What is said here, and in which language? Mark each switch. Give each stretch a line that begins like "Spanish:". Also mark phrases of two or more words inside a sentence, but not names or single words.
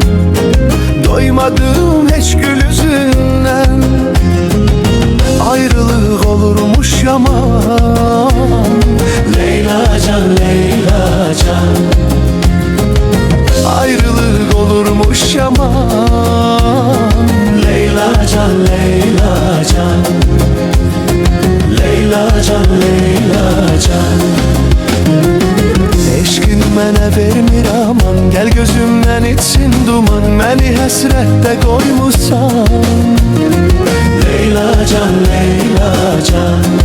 Turkish: Doymadım hiç gül yüzünden, ayrılık olurmuş yaman. Leyla can, Leyla can, Ayrılık olurmuş yaman. Leyla can, Leyla can, Leyla can, Leyla can.
Azerbaijani: Eşkin mənə vermir aman, gel gözümden içsin duman. Məni həsrətdə qoymusan. Leyla can, Leyla can,